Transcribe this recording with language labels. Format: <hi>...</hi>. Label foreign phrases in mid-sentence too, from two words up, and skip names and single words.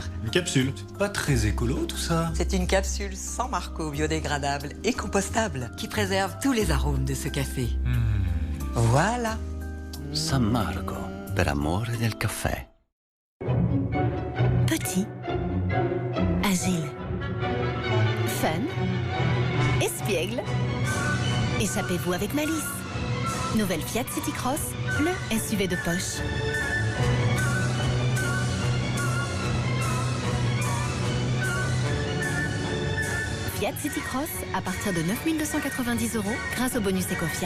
<fr>Une capsule. C'est pas très écolo tout ça. C'est une capsule sans marco, biodégradable et compostable qui préserve tous les arômes de ce café. Voilà.</fr> <it>San Marco, per amore del caffè.</it> <fr>Petit, agile, fun, espiègle. Échappez-vous avec malice. Nouvelle Fiat City Cross, le SUV de poche. Fiat City Cross à partir de 9 290 € grâce au bonus EcoFiat.</fr>